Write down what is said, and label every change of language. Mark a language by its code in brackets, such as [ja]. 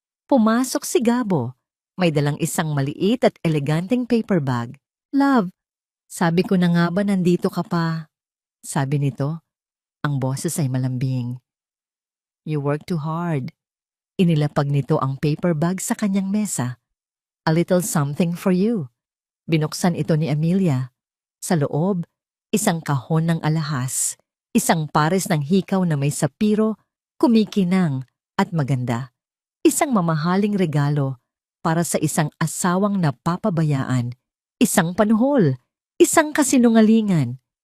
[tl] Pumasok si Gabo. May dalang isang maliit at eleganteng paper bag. "Love, sabi ko na nga ba nandito ka pa?" Sabi nito. Ang boses ay malambing. [en] "You work too hard." [tl] Inilapag nito ang paper bag sa kanyang mesa. [en] "A little something for you." [tl] Binuksan ito ni Amelia. Sa loob, isang kahon ng alahas, isang pares ng hikaw na may sapiro, kumikinang at maganda. Isang mamahaling regalo para sa isang asawang napapabayaan, isang panuhol, isang kasinungalingan.